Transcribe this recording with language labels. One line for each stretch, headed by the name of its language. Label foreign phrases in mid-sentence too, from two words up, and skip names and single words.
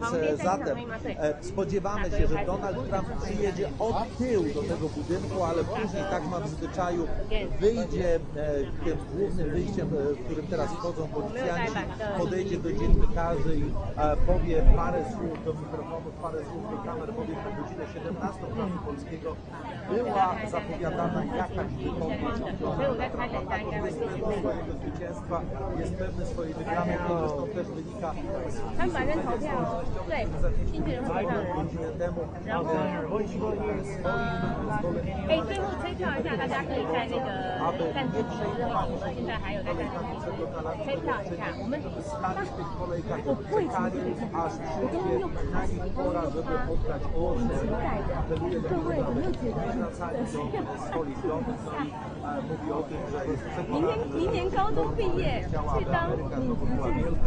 Polish: Zatem spodziewamy się, że Donald Trump przyjedzie od tyłu do tego budynku, ale później, tak ma w zwyczaju, wyjdzie tym głównym wyjściem, w którym teraz wchodzą policjanci, podejdzie do dziennikarzy i powie parę słów do mikrofonów, parę słów do kamer, powie, że o godzinę 17 czasu polskiego była zapowiadana jakaś wypowiedź od Donalda Trumpa. Jest pewny swojego zwycięstwa, jest pewny swojej wygranej, to zresztą też wynika z mediów społecznościowych, które zaczęliśmy godzinę temu swoim zwolennikom,
Chinese: 最后吹票一下，大家可以在那个站之前之后，我们现在还有在站吹票一下。我们
Polish: stali w tych kolejkach, czekali, aż przyjdzie na nich pora, żeby oddać głos. Apeluję do nich, aby nie wracali do swoich domów, no i mówi o tym, że jest przekonany, że chciała, aby Ameryka znowu była wielka.